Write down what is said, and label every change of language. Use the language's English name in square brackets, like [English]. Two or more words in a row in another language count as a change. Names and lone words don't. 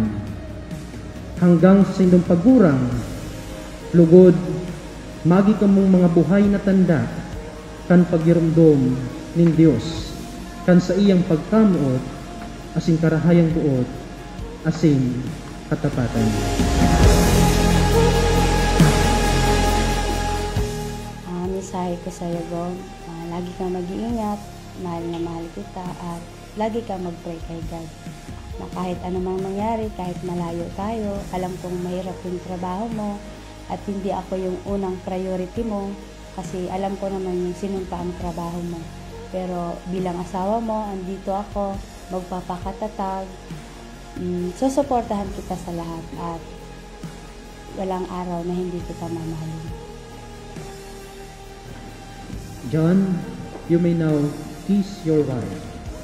[Bikol] Hanggang sa saindong pagurang, lugod, magi kamong mga buhay na tanda, kan pagirumdom ning Diyos, kan sa iyang pagkamuot, asing karahayang buot, asing katapatan. [Filipino] Mensahe ko sa iyo, Gong, lagi kang mag-iingat, mahal na mahal kita, at lagi kang mag-pray kay God. Na kahit anumang mangyari, kahit malayo tayo, alam kong mahirap yung trabaho mo, at hindi ako yung unang priority mo, kasi alam ko naman yung sinumpa ang trabaho mo. Pero bilang asawa mo, andito ako, magpapakatatag, susuportahan kita sa lahat, at walang araw na hindi kita mamahalin. [English] John, you may now kiss your wife.